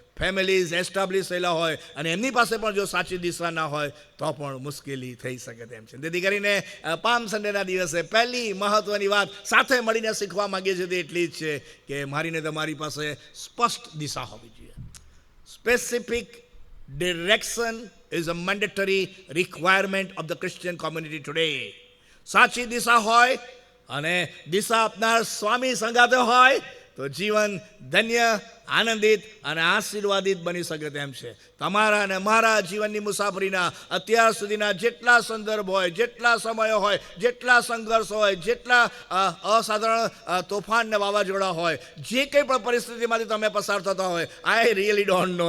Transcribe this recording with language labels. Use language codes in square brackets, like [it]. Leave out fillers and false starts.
[gu] Families establish થયેલા હોય અને એમની પાસે પણ જો સાચી દિશા ના હોય તો પણ મુશ્કેલી થઈ શકે તેમ છે. તેથી કરીને પામ સન્ડેના દિવસે પહેલી મહત્વની વાત સાથે મળીને શીખવા માંગીએ છીએ તે એટલી જ છે કે મારીને તમારી પાસે સ્પષ્ટ દિશા હોવી જોઈએ. [en] Specific direction is a mandatory requirement of the Christian community today. [gu] સાચી દિશા હોય અને દિશા આપનાર સ્વામી સંગાતે હોય તો જીવન ધન્ય, આનંદિત અને આશીર્વાદિત બની શકે તેમ છે. તમારા અને મારા જીવનની મુસાફરીના અત્યાર સુધીના જેટલા સંદર્ભ હોય, જેટલા સમયો હોય, જેટલા સંઘર્ષ હોય, જેટલા અસાધારણ તોફાન ને વાવાઝોડા હોય, જે કંઈ પણ પરિસ્થિતિમાંથી તમે પસાર થતા હોય, [en] I really don't know.